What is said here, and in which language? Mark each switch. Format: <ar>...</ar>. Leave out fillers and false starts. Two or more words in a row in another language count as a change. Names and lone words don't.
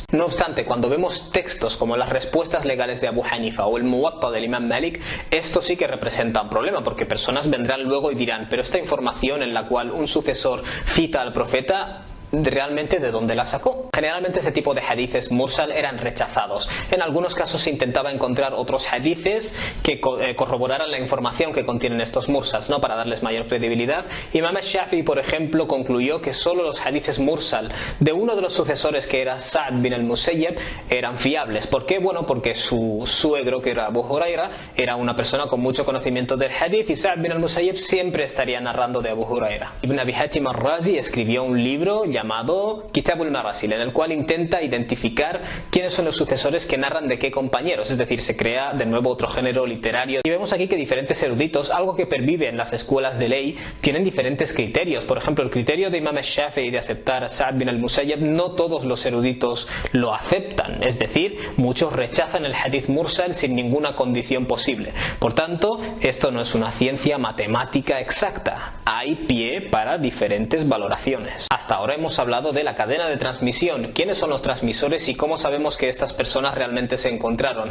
<es>No obstante, cuando vemos textos como las respuestas legales de Abu Hanifa o el Muwatta del Imam Malik, esto sí que representa un problema, porque personas vendrán luego y dirán, pero esta información en la cual un sucesor cita al profeta, ¿realmente de dónde la sacó? Generalmente este tipo de hadices mursal eran rechazados. En algunos casos se intentaba encontrar otros hadices que corroboraran la información que contienen estos mursals, ¿no? Para darles mayor credibilidad. Imam al-Shafi'i, por ejemplo, concluyó que solo los hadices mursal de uno de los sucesores, que era Sa'd bin al-Musayyab, eran fiables. ¿Por qué? Bueno, porque su suegro, que era Abu Huraira, era una persona con mucho conocimiento del hadith, y Sa'd bin al-Musayyab siempre estaría narrando de Abu Huraira. Ibn Abi Hatim al-Razi escribió un libro llamado Kitabul Marasil, en el cual intenta identificar quiénes son los sucesores que narran de qué compañeros, es decir, se crea de nuevo otro género literario. Y vemos aquí que diferentes eruditos, algo que pervive en las escuelas de ley, tienen diferentes criterios. Por ejemplo, el criterio de Imam al-Shafi'i de aceptar a Sa'd bin al-Musayyab, no todos los eruditos lo aceptan, es decir, muchos rechazan el hadith mursal sin ninguna condición posible. Por tanto, esto no es una ciencia matemática exacta, hay pie para diferentes valoraciones. Hasta ahora hemos hablado de la cadena de transmisión, quiénes son los transmisores y cómo sabemos que estas personas realmente se encontraron.</es>